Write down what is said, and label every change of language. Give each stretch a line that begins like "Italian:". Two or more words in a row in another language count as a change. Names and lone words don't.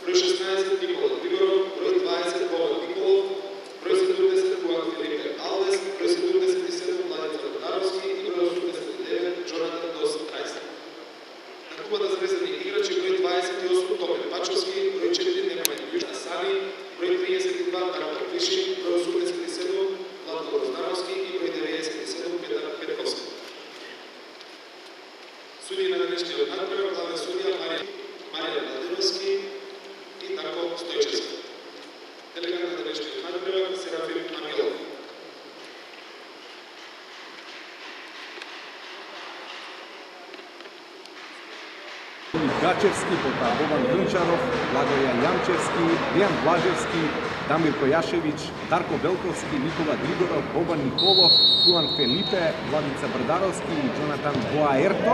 Macedonian: 16 Никола Григоров, брoj 20 Bojan Nikolov, broj 70 Bojan Filipe Alves, broj 77 Mladen Darovski i broj 89 Jonathan Dos Kajsa. Na klubата завезени играчи брoj 28 Томе Пачовски, брoj 4 Немanja Южасани, broj 32 Darko Klišin, broj 87 Vlatko Rozdarovski i broj 97 Petar Petkovski. Судии на днешниот надпревар главен судија Марија Владеновски и Дарко Стојчевски. Делегат на днешниот надпревар Серафим Ангелов. Гачевски, пота Богдан Грнчаров, Благоја Јамчевски, Дејан Блажевски, Дамир Којашевиќ, Дарко Белковски, Никола Григоров, Бобан Николов, Хуан Фелипе, Владица Брдаровски и Джонатан Боаерто.